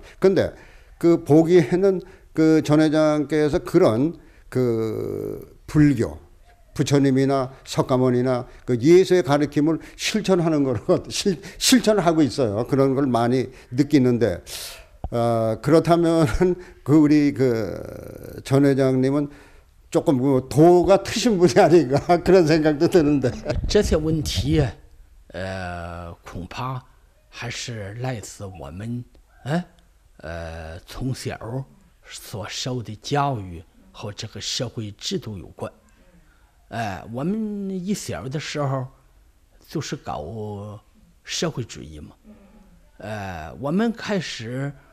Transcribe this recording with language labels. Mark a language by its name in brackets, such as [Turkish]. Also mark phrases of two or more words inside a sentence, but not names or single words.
[Korean] 근데 그 보기에는 그 전 회장께서 그런 그 불교 부처님이나 석가모니나 그 예수의 가르침을 실천하는 거로 실천하고 있어요. 그런 걸 많이 느끼는데 그렇다면 그 우리 그 전 회장님은 조금 그 도가 트신 분이 아닌가 그런 생각도 드는데. [Chinese] 这些问题，恐怕还是来自我们，从小所受的教育和这个社会制度有关。我们一小的时候就是搞社会主义嘛，我们开始